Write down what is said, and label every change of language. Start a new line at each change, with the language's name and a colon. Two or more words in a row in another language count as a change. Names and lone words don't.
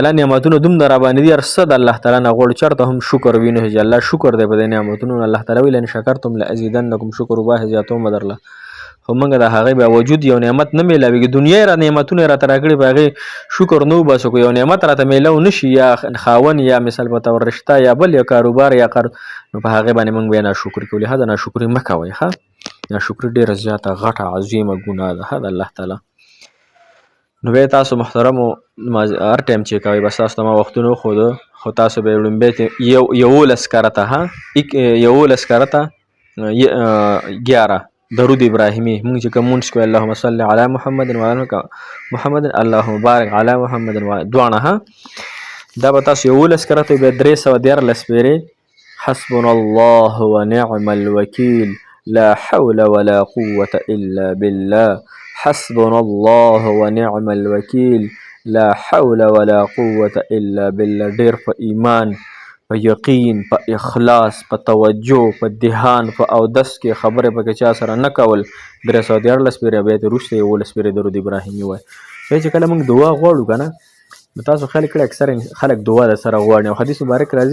Pashto: تعالی نعمتونو دومره راباندې دي هر څه د الله تعالی نه غواړو چېرته هم شکر وینو چې الله شکر دی په دې نعمتونو الله تعالی ویل
Arabic: ان شکرتم لازیدنکم
Pashto: شکر وباه زیاتوم درله خو موږ د هغې باوجود یو نعمت نه میلاویږي دنیا را نعمتونه یې راته راکړي په هغې شکر نه وباسو که یو نعمت راته میلاو نشي یا خاون یا مثال په طور رشته یا بل یا کاروبار یا قرض نو په هغې باندې موږ بیا ناشکري کوو لهذا ناشکري مه کوئ ښه ناشکري ډېره زیاته غټه عظیمه ګناه ده ښه د الله تعالی نو بیا تاسو محترمو هر ټایم چې کوئ بس تاسو ته ما وختونه وښوده خو تاسو به یې لومبی 11 کرته ها 11 کرته 11 درود ابراهیمی موږ چې کوم مونځ کوو
Arabic: اللهم صل علی محمد وعلى محمد اللهم بارک علی محمد
Pashto: دواړه ها دا به تاسو 11 کرته بیا 314 پیرې
Arabic: حسبنا الله ونعم الوکیل لا حول ولا قوة الا بالله حسبنا الله ونعم الوکیل لا حول ولا قوة الا بالله
Pashto: ډېر په ایمان په یقین په اخلاص په توجه په دهان په اودس کې خبرې پکې چا سره نه کول 314 پیرې بیا ترې وروسته 11 پیرې درود ابراهیمي وایي بیا چې کله موږ دعا غواړو که نه نو تاسو خیال کړئ اکثر خلک دعا د سره غواړي او حدیث مبارک